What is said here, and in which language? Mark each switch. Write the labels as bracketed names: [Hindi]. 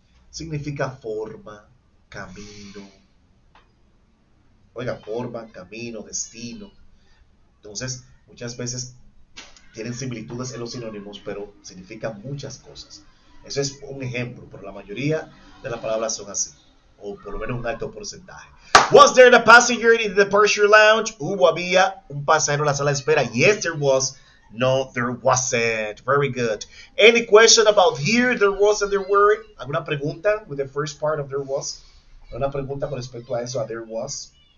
[Spanish] Significa forma, camino. Oiga, forma, camino, destino. Entonces, muchas veces tienen similitudes en los sinónimos, pero significan muchas cosas. Eso es un ejemplo, pero la mayoría de las palabras son así, o por lo menos un alto porcentaje. [English] Was there a passenger in the departure lounge? [Spanish] Hubo, había un pasajero en la sala de espera. [English] Yes, there was. No, there wasn't. Very good. Any question about here, there was and there were? [Spanish] ¿Alguna pregunta [English] with the first part of there was? [Spanish] ¿Alguna pregunta con respecto a eso, a there was?